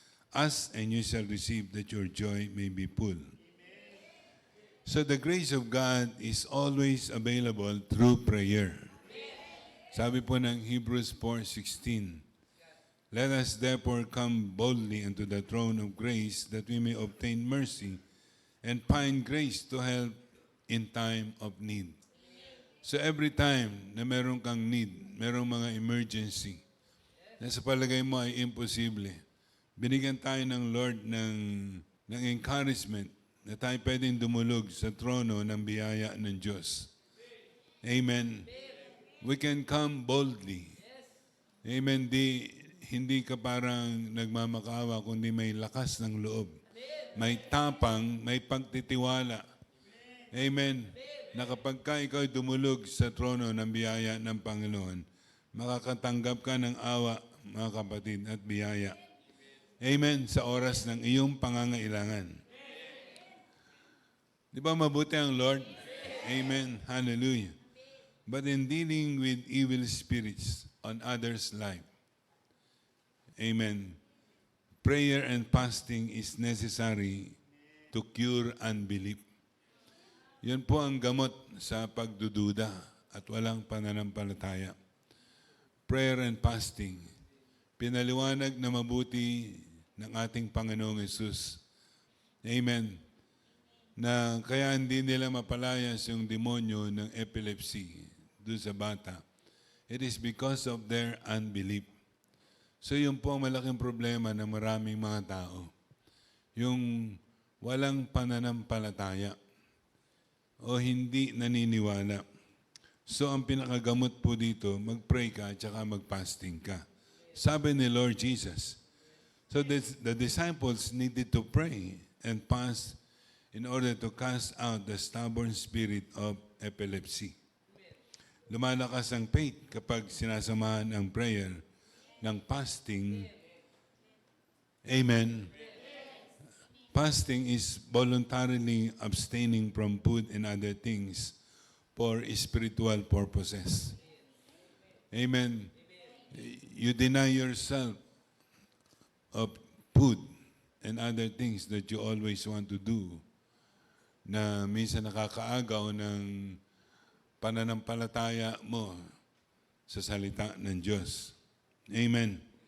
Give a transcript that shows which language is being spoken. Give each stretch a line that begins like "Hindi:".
English: Ask and you shall receive, that your joy may be full. So the grace of God is always available through prayer.
Filipino: Sabi po ng
English: Hebrews 4:16, let us therefore come boldly unto the throne of grace, that we may obtain mercy and find grace to help in time of need.
Filipino: So every time na meron kang need, merong mga emergency, na sa palagay mo ay imposible, binigyan tayo ng Lord ng encouragement na tayo pwedeng dumulog sa trono ng biyaya ng Diyos.
English: Amen. We can come boldly. Amen.
Filipino: Hindi ka parang nagmamakawa, kundi may lakas ng loob. May tapang, may pagtitiwala. Amen. Na kapag ka ikaw dumulog sa trono ng biyaya ng Panginoon, makakatanggap ka ng awa, mga kapatid, at biyaya. Amen. Sa oras ng iyong pangangailangan. Di ba mabuti ang Lord? Amen. Hallelujah.
English: But in dealing with evil spirits on others' life, amen, prayer and fasting is necessary to cure unbelief.
Filipino: Yun po ang gamot sa pagdududa at walang pananampalataya.
English: Prayer and fasting.
Filipino: Pinaliwanag na mabuti ng ating Panginoong Hesus. Amen. Na kaya hindi nila mapalayas yung demonyo ng epilepsy doon sa bata.
English: It is because of their unbelief.
Filipino: So yun po ang malaking problema ng maraming mga tao. Yung walang pananampalataya o hindi naniniwala. So ang pinakagamot po dito, mag-pray ka at saka mag-fasting ka. Sabi ni Lord Jesus.
English: So the disciples needed to pray and fast in order to cast out the stubborn spirit of epilepsy.
Filipino: Lumalakas ang faith kapag sinasamahan ang prayer ng fasting. Amen.
English: Fasting is voluntarily abstaining from food and other things for spiritual purposes. Amen. You deny yourself of food and other things that you always want to do
Filipino: na minsan nakakaagaw ng pananampalataya mo sa salita ng Diyos.
English: Amen.